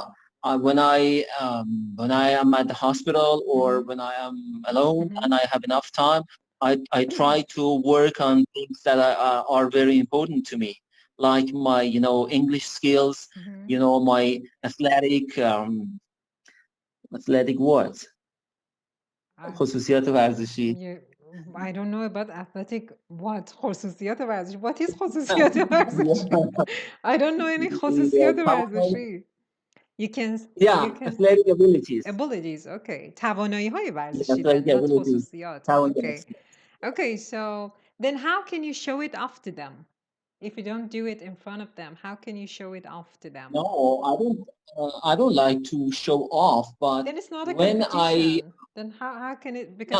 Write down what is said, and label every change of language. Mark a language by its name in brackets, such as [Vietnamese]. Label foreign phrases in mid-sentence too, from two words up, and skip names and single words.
[English] When I am at the hospital, or when I am alone and I have enough time, I try to work on things that are very important to me. like my, English skills, my athletic what? [Persian] خصوصیات ورزشی. [English] I don't know about athletic what? [Persian] خصوصیات ورزشی. [English] What is [Persian] خصوصیات ورزشی? [English] I don't know any [Persian] خصوصیات ورزشی. [English] You can athletic abilities. Abilities, [Persian] okay. توانایی های ورزشی, [English] Athletic then, not abilities. [Persian] خصوصیات. Okay. [English] Okay, so then how can you show it off to them? If you don't do it in front of them, how can you show it off to them? No, I don't like to show off, but Then it's not a when competition. Then how can it, because